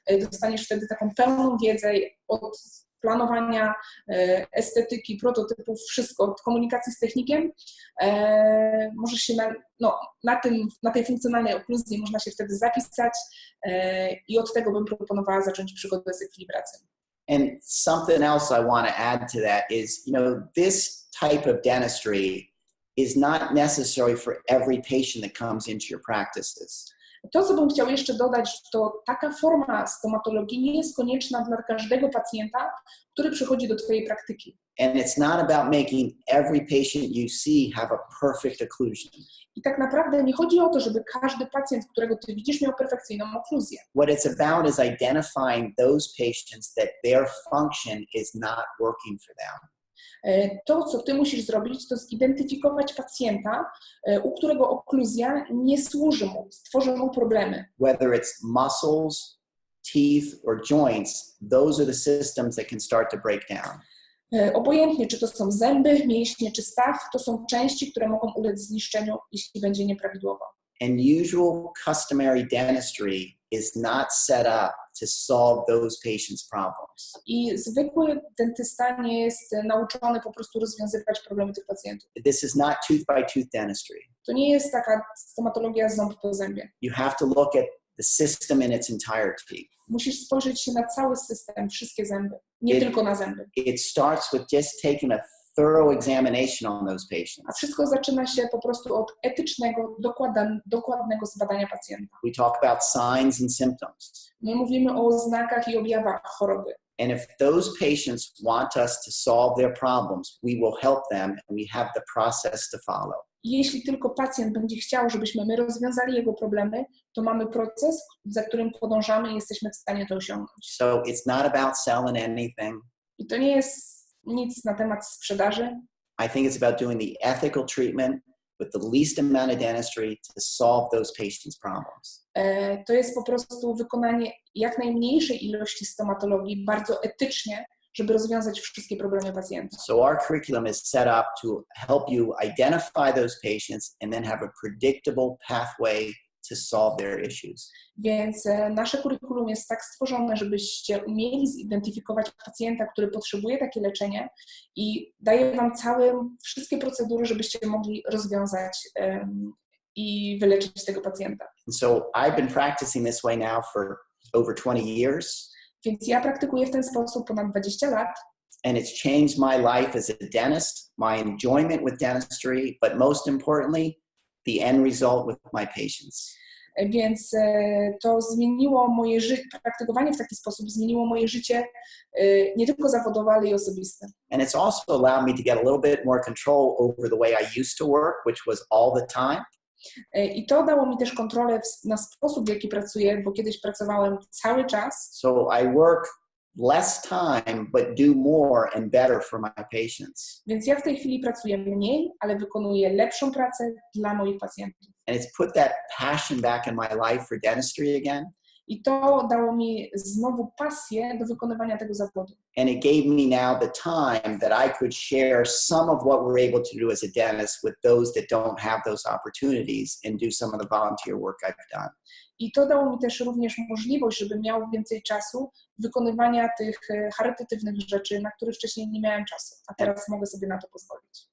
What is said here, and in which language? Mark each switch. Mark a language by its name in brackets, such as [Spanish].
[Polish] Dostaniesz wtedy taką pełną wiedzę od planowania, estetyki, prototypów, wszystko, od komunikacji z technikiem. Możesz się na tej funkcjonalnej okluzji można się wtedy zapisać i od tego bym proponowała zacząć przygodę z ekwilibracją. [English] And something else I want to add to that is, this type of dentistry is not necessary for every patient that comes into your practices. [Polish] To, co bym chciał jeszcze dodać, to taka forma stomatologii nie jest konieczna dla każdego pacjenta, który przychodzi do Twojej praktyki. [English] And it's not about making every patient you see have a perfect occlusion. [Polish] I tak naprawdę nie chodzi o to, żeby każdy pacjent, którego Ty widzisz, miał perfekcyjną okluzję. [English] What it's about is identifying those patients that their function is not working for them. [Polish] To, co Ty musisz zrobić, to zidentyfikować pacjenta, u którego okluzja nie służy mu, stworzy mu problemy. [English] Whether it's muscles, teeth, or joints, those are the systems that can start to break down. [Polish] Obojętnie, czy to są zęby, mięśnie, czy staw, to są części, które mogą ulec zniszczeniu, jeśli będzie nieprawidłowo. [English] And usual customary dentistry is not set up to solve those patients' problems. [Polish] I zwykły dentysta nie jest nauczony po prostu rozwiązywać problemy tych pacjentów. [English] This is not tooth by tooth dentistry. [Polish] To nie jest taka stomatologia ząb po zębie. [English] You have to look at the system in its entirety. [Polish] Musisz spojrzeć się na cały system, wszystkie zęby, nie tylko na zęby. [English] It starts with just taking a thorough examination on those patients. [Polish] A wszystko zaczyna się po prostu od etycznego, dokładnego zbadania pacjenta. [English] We talk about signs and symptoms. [Polish] My mówimy o oznakach i objawach choroby. [English] And if those patients want us to solve their problems, we will help them and we have the process to follow. [Polish] Jeśli tylko pacjent będzie chciał, żebyśmy my rozwiązali jego problemy, to mamy proces, za którym podążamy i jesteśmy w stanie to osiągnąć. [English] So it's not about selling anything. [Polish] I to nie jest nic na temat sprzedaży. [English] I think it's about doing the ethical treatment with the least amount of dentistry to solve those patients' problems. [Polish] To jest po prostu wykonanie jak najmniejszej ilości stomatologii, bardzo etycznie, żeby rozwiązać wszystkie problemy pacjenta. [English] So our curriculum is set up to help you identify those patients and then have a predictable pathway to solve their issues. [Polish] Więc nasze kurikulum jest tak stworzone, żebyście umieli zidentyfikować pacjenta, który potrzebuje takie leczenie i daje Wam wszystkie procedury, żebyście mogli rozwiązać i wyleczyć tego pacjenta. [English] And so I've been practicing this way now for over 20 years. [Polish] Więc ja praktykuję w ten sposób ponad 20 lat. [English] And it's changed my life as a dentist, my enjoyment with dentistry, but most importantly, the end result with my patients. [Polish] Więc to zmieniło moje życie, praktykowanie w taki sposób zmieniło moje życie nie tylko zawodowe, ale i osobiste. [English] And it's also allowed me to get a little bit more control over the way I used to work, which was all the time. [Polish] I to dało mi też kontrolę na sposób, w jaki pracuję, bo kiedyś pracowałem cały czas. [English] So I work less time, but do more and better for my patients. [Polish] Więc ja w tej chwili pracuję mniej, ale wykonuję lepszą pracę dla moich pacjentów. [English] And it's put that passion back in my life for dentistry again. [Polish] I to dało mi znowu pasję do wykonywania tego zawodu. [English] And it gave me now the time that I could share some of what we're able to do as a dentist with those that don't have those opportunities and do some of the volunteer work I've done. [Polish] I to dało mi też również możliwość, żebym miał więcej czasu wykonywania tych charytatywnych rzeczy, na które wcześniej nie miałem czasu, a teraz mogę sobie na to pozwolić.